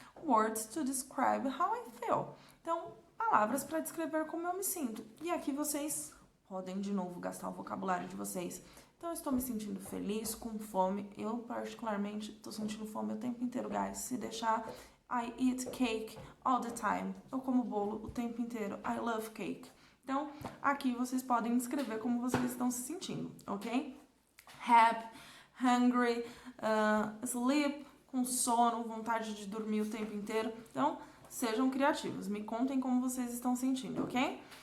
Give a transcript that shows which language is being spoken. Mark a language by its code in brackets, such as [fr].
[en] Words to describe how I feel. [pt] Então, palavras para descrever como eu me sinto. E aqui vocês podem, de novo, gastar o vocabulário de vocês. Então, eu estou me sentindo feliz, com fome. Eu, particularmente, estou sentindo fome o tempo inteiro, guys. Se deixar, [en] I eat cake all the time. [pt] Eu como bolo o tempo inteiro. [en] I love cake. [pt] Então, aqui vocês podem descrever como vocês estão se sentindo, ok? [en] Happy, hungry, sleep, [pt] com sono, vontade de dormir o tempo inteiro. Então, sejam criativos. Me contem como vocês estão sentindo, ok?